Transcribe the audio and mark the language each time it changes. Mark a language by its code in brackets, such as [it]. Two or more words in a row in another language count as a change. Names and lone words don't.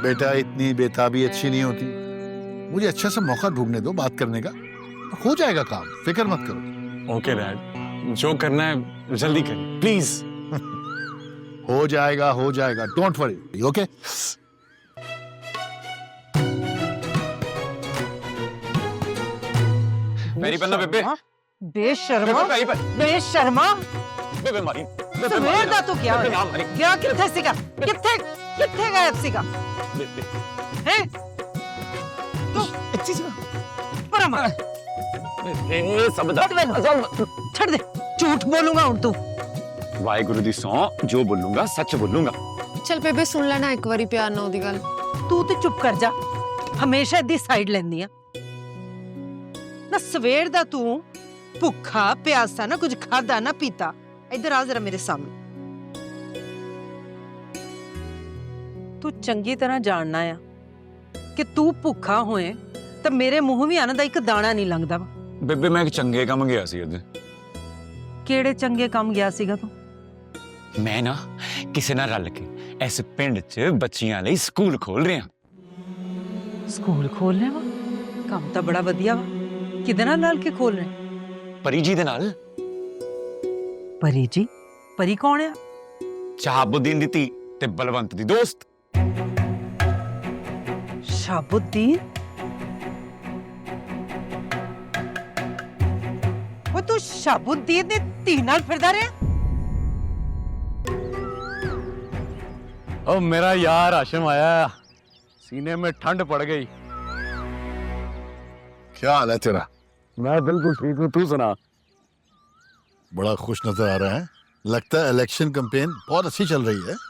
[hi] बेटा इतनी बेताबी अच्छी नहीं होती। मुझे अच्छा सा मौका ढूंढने दो बात करने का, हो जाएगा काम, फिक्र मत करो। [en] OK dad, [hi] जो करना है जल्दी करिए प्लीज। हो जाएगा, [en] don't worry, [hi] ओके? [pa] मेरी पन्ना बेबे बेशर्मा बेशर्मा बेबे मारी ਸਵੇਰ ਦਾ ਤੂੰ ਗਿਆ ਬੇਬੇ ਨਾ ਹੋਇਆ? ਮਾਰੀ। ਗਿਆ ਕਿੱਥੇ ਸੀਗਾ? ਕਿੱਥੇ ਗਾਇਬ ਸੀਗਾ? बेबे ਹੈ ਤੂੰ अच्छी सी ਪਰਮਾ ए सब दा ਛੱਡ ਦੇ, ਝੂਠ ਬੋਲੂਗਾ ਹੁਣ ਤੂੰ। वाहेगुरु दी सौ जो बोलूंगा सच बोलूंगा। चल बेबे सुन लेना एक बारी प्यार ना ओदी गल। ਤੂੰ ਤੇ ਚੁੱਪ ਕਰ ਜਾ, ਹਮੇਸ਼ਾ ਦੀ ਸਾਈਡ ਲੈਂਦੀ ਆ ਨਾ। ਸਵੇਰ ਦਾ ਤੂੰ ਭੁੱਖਾ ਪਿਆਸਾ ਨਾ, ਕੁਝ ਖਾਦਾ ਨਾ ਪੀਤਾ। ਇੱਧਰ ਆ ਜ਼ਰਾ ਮੇਰੇ ਸਾਹਮਣੇ। ਤੂੰ ਚੰਗੀ ਤਰ੍ਹਾਂ ਜਾਣਨਾ ਆ ਕਿ ਤੂੰ ਭੁੱਖਾ ਹੋਏ ਤਾਂ ਮੇਰੇ ਮੂੰਹ ਵੀ ਅੰਨ ਦਾ ਇੱਕ ਦਾਣਾ ਨਹੀਂ ਲੰਘਦਾ ਵਾ। बेबे मैं एक चंगे काम गया सी अज। ਕਿਹੜੇ ਚੰਗੇ ਕੰਮ ਗਿਆ ਸੀਗਾ ਤੂੰ? मैं ना किसी ना रल के इस पिंड च बच्चियां लई स्कूल खोल रहे हैं। ਸਕੂਲ ਖੋਲਨੇ ਵਾ? ਕੰਮ ਤਾਂ ਬੜਾ ਵਧੀਆ ਵਾ। ਕਿਹਦੇ ਨਾਲ ਰਲ ਕੇ ਖੋਲ ਰਹੇ? परी जी दे नाल ਪਰੀ ਜੀ? ਪਰੀ ਕੌਣ ਆ? शहाबुद्दीन दी धी ते बलवंत दी दोस्त। ਸ਼ਾਬੁद्दीन? ਉਹ ਤੂੰ ਸ਼ਾਬੁद्दीन ਦੇ ਧੀ ਨਾਲ ਫਿਰਦਾ ਰਿਹਾ? [hi] ओ मेरा यार हाशिम आया, सीने में ठंड पड़ गई। क्या हाल है तेरा? मैं बिल्कुल ठीक हूँ, तू सुना? बड़ा खुश नजर आ रहा है, लगता है [en] election campaign [hi] बहुत अच्छी चल रही है।